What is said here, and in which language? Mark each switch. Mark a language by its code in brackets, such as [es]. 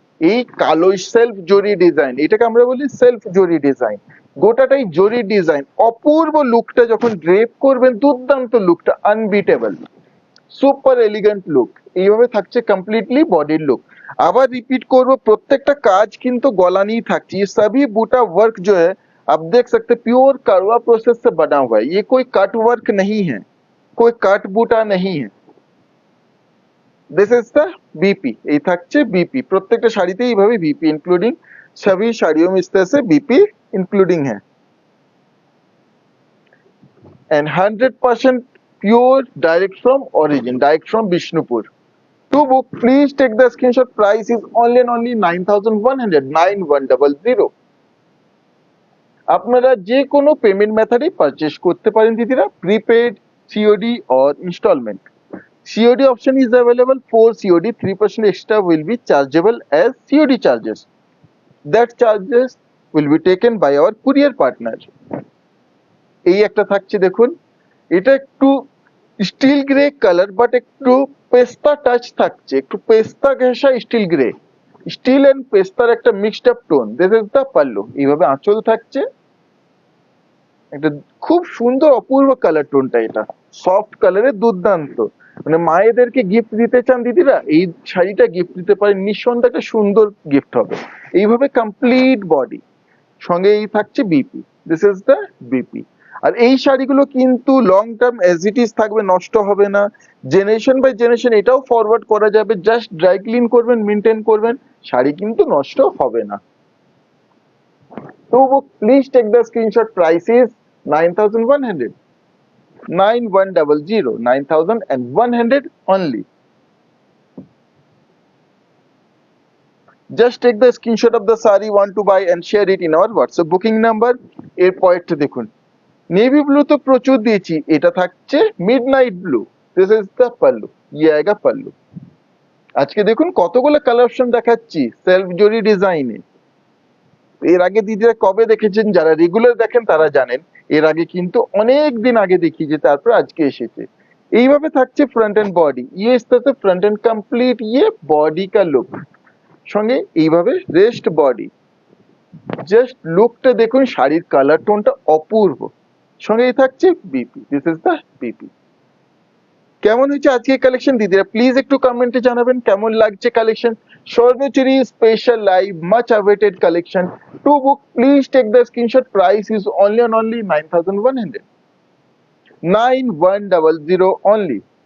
[bn] এই কালো সেলফ জরি ডিজাইন, এটাকে আমরা বলি সেলফ জরি ডিজাইন। গোটাটাই জরি ডিজাইন, অপূর্ব লুকটা যখন ড্রেপ করবেন, দুর্দান্ত লুকটা, আনবিটেবল, সুপার এলিগেন্ট লুক। এইভাবে থাকছে কমপ্লিটলি বডির লুক। আবার রিপিট করব, প্রত্যেকটা কাজ কিন্তু গলানি থাকছে। [hi] ये सभी बूटा वर्क जो है आप देख सकते प्योर करवा प्रोसेस से बना हुआ है। ये कोई कट वर्क नहीं है, कोई कट बूटा नहीं है। [en] This is the BP. [bn] এই থাকছে बीपी। প্রত্যেকটা শাড়িতে এইভাবে [hi] बीपी इंक्लूडिंग, सभी साड़ियों में इस तरह से बीपी इंक्लूडिंग है। [en] and 100% pure direct from origin, direct from Bishnupur. To book please take the screenshot, price is only and only 9100, 9100। [bn] আপনারা যে কোনো পেমেন্ট মেথডে পারচেজ করতে পারেন দিদিরা, prepaid, COD or installment। [en] COD option is available for COD, 3% extra will be chargeable as COD charges. That charges will be taken by our courier partner। [bn] এই একটা থাকছে দেখুন, এটা একটু স্টিল গ্রে কালার বাট একটু পেস্তা টাচ থাকছে, একটু পেস্তা ঘেঁষা স্টিল গ্রে, স্টিল এন্ড পেস্তার একটা mixed up tone. [en] This is the pallu. [bn] এইভাবে আঁচল থাকছে, একটা খুব সুন্দর অপূর্ব কালার টোনটা, এটা সফট কালারে দুর্দান্ত। মানে মায়েদেরকে গিফট দিতে চান দিদিরা, এই শাড়িটা গিফট দিতে পারেন, নিঃসন্দেহে একটা সুন্দর গিফট হবে। এইভাবে কমপ্লিট বডি, সঙ্গে এই থাকছে BP, [en] This is the BP. [bn] আর এই শাড়িগুলো কিন্তু long term as it is থাকবে, নষ্ট হবে না। জেনারেশন বাই জেনারেশন এটাও ফরওয়ার্ড করা যাবে, জাস্ট ড্রাই ক্লিন করবেন, মেনটেন করবেন, শাড়ি কিন্তু নষ্ট হবে না। [en] তো please take the screenshot, price is 9100, 9100, 9100 only। Just take the screenshot of the saree want to buy and share it in our WhatsApp booking number। [bn] এর পরেরটা দেখুন, নেভি ব্লু তো প্রচুর দিয়েছি, এটা থাকছে midnight blue. [en] this is the pallu, [hi] ये आएगा [bn] পাল্লু। আজকে দেখুন কতগুলো কালার অপশন দেখাচ্ছি সেলফ জরি ডিজাইনে। এর আগে দিদিরা কবে দেখেছেন, যারা রেগুলার দেখেন তারা জানেন, এর আগে কিন্তু অনেক দিন আগে দেখিয়েছে, তারপর আজকে এসেছে। এইভাবে থাকছে ফ্রন্ট এন্ড বডি, [hi] ये इस तरह से फ्रंट एंड कंप्लीट, ये बॉडी का लुक, [bn] সঙ্গে এইভাবে রেস্ট বডি। জাস্ট লুকটা দেখুন, শাড়ির কালার টোনটা অপূর্ব, সঙ্গে এই থাকছে BP, [en] This is the BP. [bn] কেমন হয়েছে আজকে কালেকশন দিদিরা, প্লিজ একটু কমেন্টে জানাবেন কেমন লাগছে collection. [en] Swarnachuri special live much awaited collection. To book please take the screenshot, price is only and only 9100, 9100 only.